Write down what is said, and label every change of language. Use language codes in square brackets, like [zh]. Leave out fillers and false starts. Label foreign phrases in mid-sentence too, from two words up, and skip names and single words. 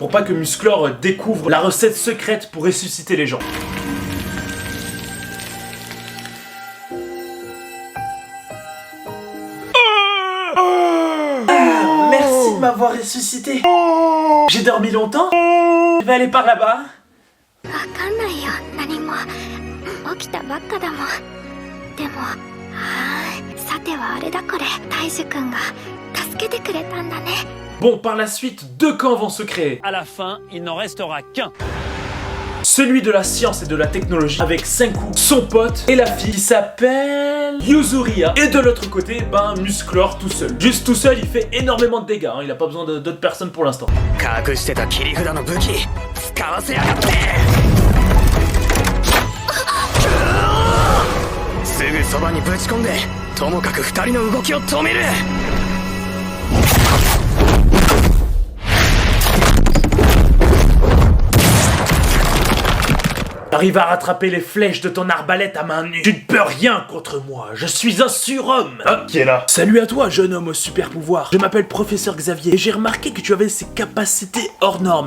[fr] Pour pas que Musclor découvre la recette secrète pour ressusciter les gens. Merci de m'avoir ressuscité. J'ai dormi longtemps. Je vais aller par là-bas. [ja] わかんないよ何も起きたばっかだもんでもさてはあれだこれ大樹くんが助けてくれたんだね [fr] Bon, par la suite, deux camps vont se créer. À la fin, il n'en restera qu'un. Celui de la science et de la technologie avec Senku, son pote et la fille qui s'appelle Yuzuria. Et de l'autre côté, ben Musclor tout seul. Juste tout seul, il fait énormément de dégâts, hein. Il a pas besoin d'autres personnes pour l'instant. [ja] 隠してた切り札の武器使わせやがってすぐそばにぶち込んでともかく二人の動きを止める [fr] Arrive à rattraper les flèches de ton arbalète à main nue. Tu ne peux rien contre moi, je suis un surhomme. Ah, qui est là? Salut à toi, jeune homme au super pouvoir. Je m'appelle Professeur Xavier et j'ai remarqué que tu avais ces capacités hors normes.